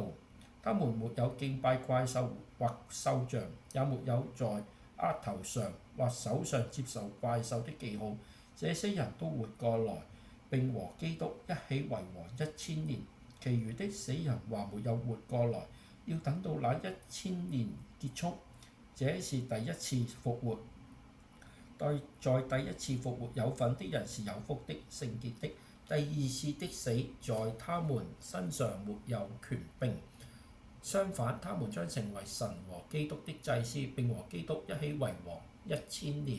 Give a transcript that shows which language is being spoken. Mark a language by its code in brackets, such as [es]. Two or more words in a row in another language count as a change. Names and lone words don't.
[zh] 他們沒有敬拜怪獸或獸像，也沒有在額頭上或手上接受怪獸的記號。這些人都活過來，並和基督一起為王1000年。其餘的死人還沒有活過來，要等到那1000年結束。這是第一次復活。在第一次復活有份的人是有福的、聖潔的。第二次的死在他們身上沒有權柄，相反，他們將成為神和基督的祭司，並和基督一起為王1000年。